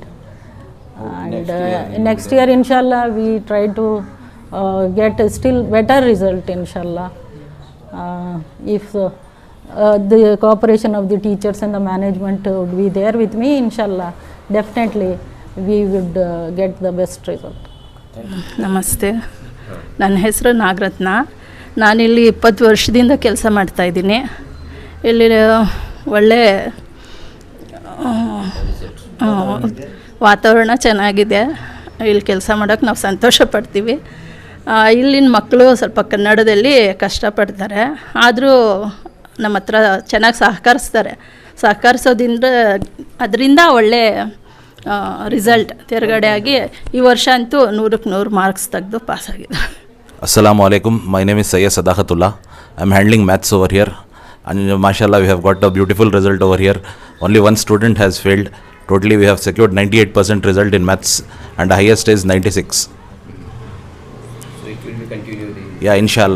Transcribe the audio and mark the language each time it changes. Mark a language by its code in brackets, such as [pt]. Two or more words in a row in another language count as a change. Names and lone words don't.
[en] And next year inshallah we try to get a still better result inshallah. If the cooperation of the teachers and the management would be there with me, inshallah definitely we would get the best result. [kn] ನಮಸ್ತೆ, ನನ್ನ ಹೆಸರು ನಾಗರತ್ನ. ನಾನಿಲ್ಲಿ 20 ವರ್ಷದಿಂದ ಕೆಲಸ ಮಾಡ್ತಾಯಿದ್ದೀನಿ. ಇಲ್ಲಿ ಒಳ್ಳೆ ವಾತಾವರಣ ಚೆನ್ನಾಗಿದೆ. ಇಲ್ಲಿ ಕೆಲಸ ಮಾಡೋಕ್ಕೆ ನಾವು ಸಂತೋಷ ಪಡ್ತೀವಿ. ಇಲ್ಲಿನ ಮಕ್ಕಳು ಸ್ವಲ್ಪ ಕನ್ನಡದಲ್ಲಿ ಕಷ್ಟಪಡ್ತಾರೆ, ಆದರೂ ನಮ್ಮ ಹತ್ರ ಚೆನ್ನಾಗಿ ಸಹಕರಿಸೋದ್ರಿಂದ ಅದರಿಂದ ಒಳ್ಳೆ ರಿಸಲ್ಟ್ ತೆರಗಡೆ ಆಗಿ ಈ ವರ್ಷ ಅಂತೂ 100ಕ್ಕೆ 100 ಮಾರ್ಕ್ಸ್ ತೆಗೆದು ಪಾಸಾಗಿದೆ. [ar] السلام عليكم. [en] My name is Sayyid Sadaqatullah. I am handling maths over here, and mashallah we have got a beautiful result over here. Only one student has failed. Totally we have secured 98% result in maths, and the highest is 96. So it will be continued. Yeah, inshallah.